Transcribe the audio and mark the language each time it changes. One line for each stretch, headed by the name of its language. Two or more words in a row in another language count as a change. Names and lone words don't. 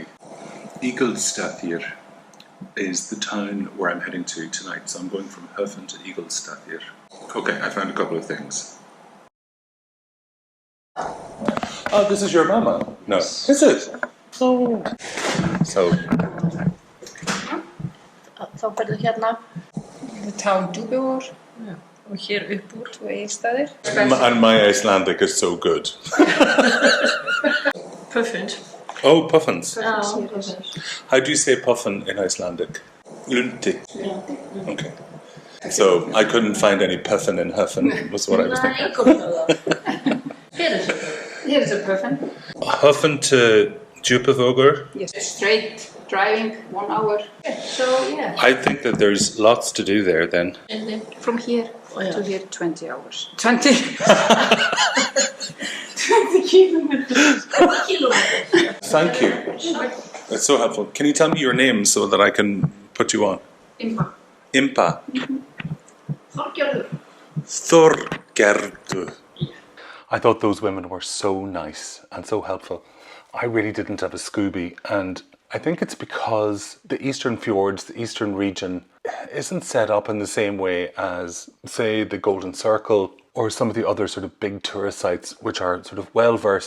English: Ingolstaðir is the town where I'm heading to tonight, so I'm going from Höfn to Ingolstaðir. Okay, I found a couple of things. Oh, this is your mama? No. Is it? Oh. So.
Icelandic: Þá ferðu hérna Town Djúpivogur og hér upp úr 2 Egilsstaðir.
English: And my Icelandic is so good. Puffins. Oh, puffins. Puffins. How do you say puffin in Icelandic? Lunti. Okay. So I couldn't find any puffin in Höfn, was what I was thinking. Here is a puffin. Höfn to Djúpivogur? Yes. Straight driving 1 hour. So yeah. I think that there's lots to do there then. And then from here to here 20 hours. 20. 20 kilometers. Thank you. That's so helpful. Can you tell me your name so that I can put you on? Impa. Impa. Þorgerður. Þorgerður. I thought those women were so nice and so helpful. I really didn't have a Scooby, and I think it's because the eastern fjords, the eastern region, isn't set up in the same way as, say, the Golden Circle or some of the other sort of big tourist sites, which are sort of well versed.